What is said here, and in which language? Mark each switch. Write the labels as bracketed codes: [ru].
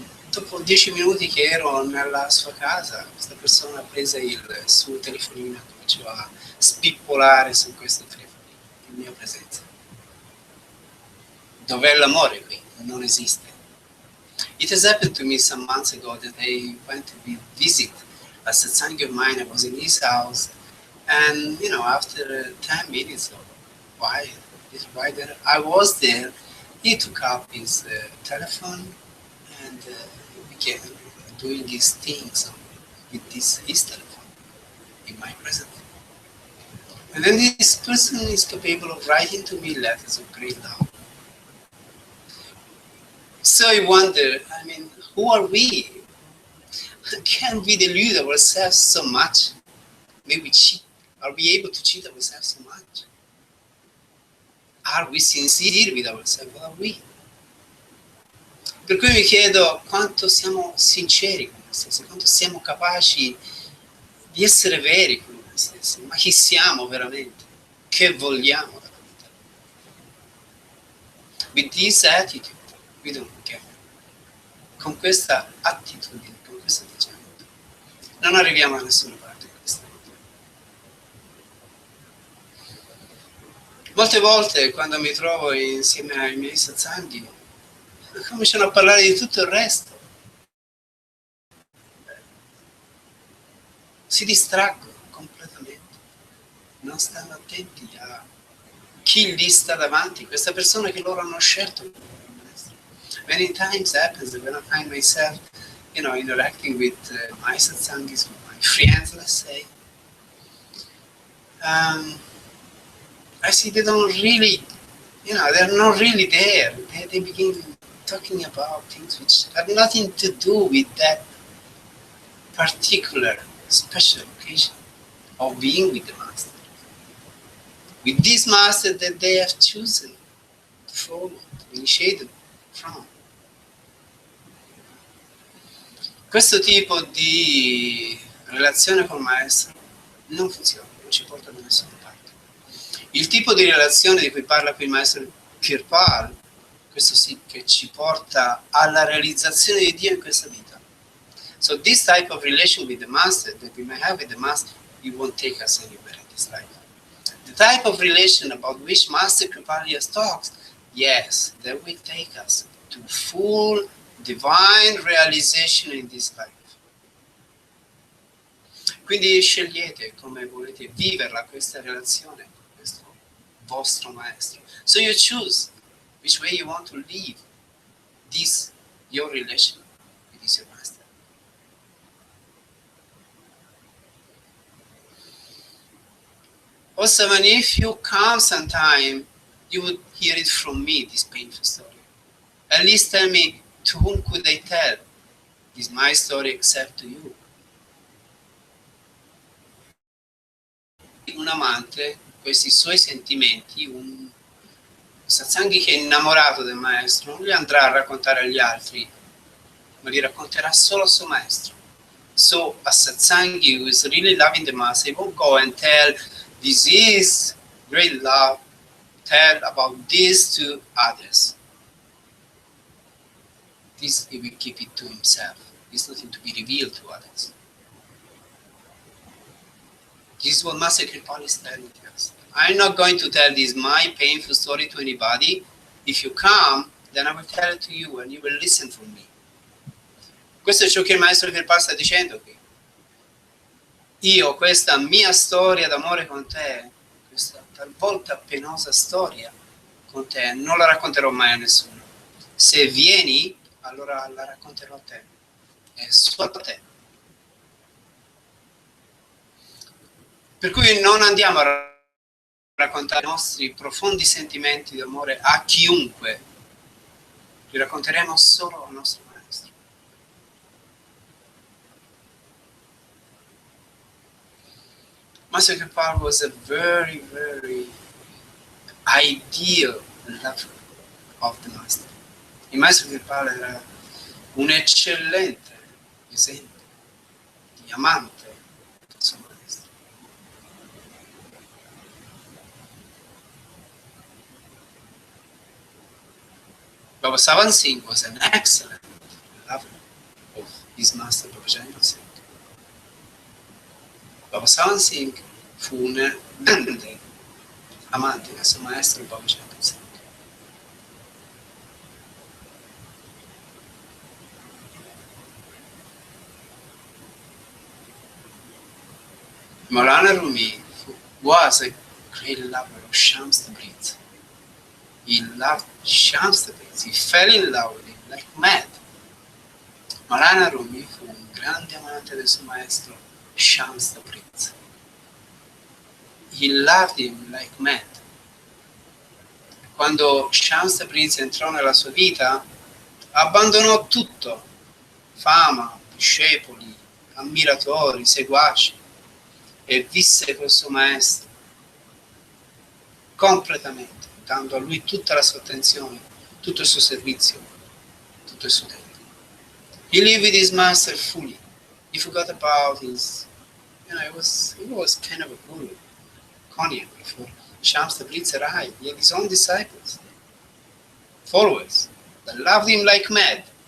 [it] Dopo 10 minuti che ero nella sua casa, questa persona ha preso il suo telefonino e cominciò a spippolare su questo telefonino, in mia presenza. Dov'è l'amore qui? Non esiste. [en] It has happened to me some months ago that I went to visit a Satsang of mine. I was in his house, and after 10 minutes or why I was there, he took up his telephone and began doing his things with his telephone in my presence. And then this person is capable of writing to me letters of great love. So I wonder, who are we? Can we delude ourselves so much? Maybe cheat. Are we able to cheat ourselves so much? Are we sincere with ourselves? What are we? [it] Per cui mi chiedo quanto siamo sinceri con noi stessi, quanto siamo capaci di essere veri con noi stessi, ma chi siamo veramente? Che vogliamo dalla vita? [en] With this attitude, we don't care. [it] Con questa attitudine, con questo atteggiamento, non arriviamo a nessuna parte di questa vita. Molte volte quando mi trovo insieme ai miei satsanghi, cominciano a parlare di tutto il resto. Si distraggono completamente, non stanno attenti a chi gli sta davanti, questa persona che loro hanno scelto. [en] Many times happens that when I find myself, interacting with my satsangis, with my friends, let's say, I see they don't really, they're not really there. They begin talking about things which have nothing to do with that particular special occasion of being with the Master. With this Master that they have chosen to follow, to initiate from. [it] Questo tipo di relazione col Maestro non funziona, non ci porta da nessuna parte. Il tipo di relazione di cui parla qui il Maestro Kirpal, questo sì che ci porta alla realizzazione di Dio in questa vita. [en] So this type of relation with the Master that we may have with the Master, it won't take us anywhere in this life. The type of relation about which Master Kirpal talks, yes, that will take us to full divine realization in this life. [it] Quindi scegliete come volete viverla questa relazione con questo vostro Maestro. [en] So you choose which way you want to live this, your relation with this your Master. Also, if you come sometime, you would hear it from me, this painful story. At least tell me, to whom could I tell? Is my story except to you? [it] Un amante, questi suoi sentimenti, un satsanghi che è innamorato del Maestro, non li andrà a raccontare agli altri, ma li racconterà solo al suo Maestro. [en] So a Satsangi who is really loving the Master, he won't go and tell, this is great love, tell about this to others. This he will keep it to himself. It's nothing to be revealed to others. This is what Master Kirpal is telling us. I'm not going to tell this my painful story to anybody. If you come, then I will tell it to you and you will listen from me. [it] Questo è ciò che il Maestro Kirpal sta dicendo qui. Io questa mia storia d'amore con te, questa talvolta penosa storia con te, non la racconterò mai a nessuno. Se vieni, allora la racconterò a te. È solo a te. Per cui non andiamo a raccontare i nostri profondi sentimenti d'amore a chiunque. Li racconteremo solo al nostro Maestro. [en] Master Kirpal was a very, very ideal lover of the Master. [it] Il Maestro Kirpal era un eccellente esempio di amante del suo Maestro. [en] Baba Sawan Singh was an excellent lover of his Master Baba Singh. [it] Baba Sawan Singh fu un grande amante del suo Maestro Baba Singh. [en] Maulana Rumi was a great lover of Shams Tabriz. He loved Shams Tabriz. He fell in love with him like mad. [it] Maulana Rumi fu un grande amante del suo maestro Shams Tabriz. [en] He loved him like mad. [it] Quando Shams Tabriz entrò nella sua vita, abbandonò tutto: fama, discepoli, ammiratori, seguaci, e visse col suo maestro completamente, dando a lui tutta la sua attenzione, tutto il suo servizio, tutto il suo tempo. [en] He lived with his master fully. He forgot about his, he was kind of a guru, Konya, before Shams Tabriz arrived. He had his own disciples, followers, that loved him like mad.